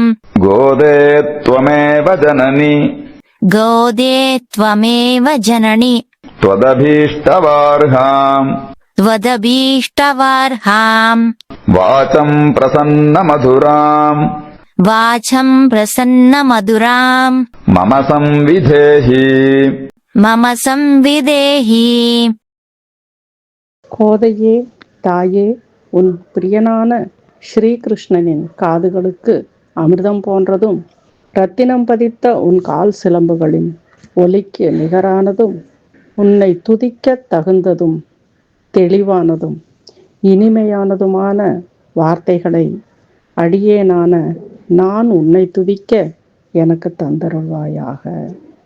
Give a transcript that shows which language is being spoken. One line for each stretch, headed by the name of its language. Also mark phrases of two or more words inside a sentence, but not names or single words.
Sanskrit: गोदे त्वमेव जननि त्वदभीष्टवार्हाम् वाचम् प्रसन्नमधुराम् मम संविधेहि
Tamil: கோதையே தாயே, உன் பிரியனான ஸ்ரீகிருஷ்ணனின் காதுகளுக்கு அமிர்தம் போன்றதும் ரத்தினம் பதித்த உன் கால் சிலம்புகளின் ஒலிக்கு நிகரானதும் உன்னை துதிக்க தகுந்ததும் தெளிவானதும் இனிமையானதுமான வார்த்தைகளை அடியேனான நான் உன்னை துதிக்க எனக்கு தந்தருள்வாயாக.